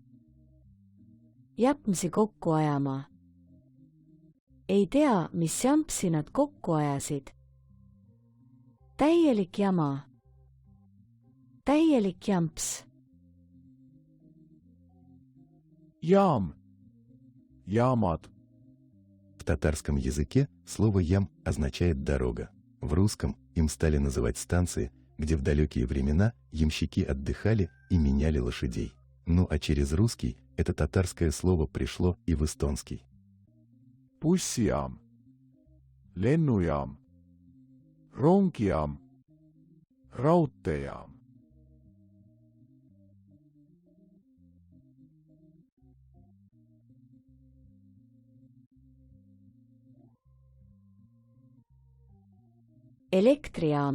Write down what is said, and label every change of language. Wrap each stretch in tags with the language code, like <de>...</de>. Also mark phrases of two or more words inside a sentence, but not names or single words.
<et>Jäpmsi kokku ajama. Ei tea, mis jampsi nad kokku ajasid. Täielik jama. Täielik jamps.</et> <ru>Ям. Ямат. В татарском языке слово «ям» означает «дорога». В русском им стали называть станции, где в далекие времена ямщики отдыхали и меняли лошадей. Ну а через русский это татарское слово пришло и в эстонский.</ru> <et>Bussijaam. Lennujaam. Rongijaam. Raudteejaam. Elektrijaam.</et>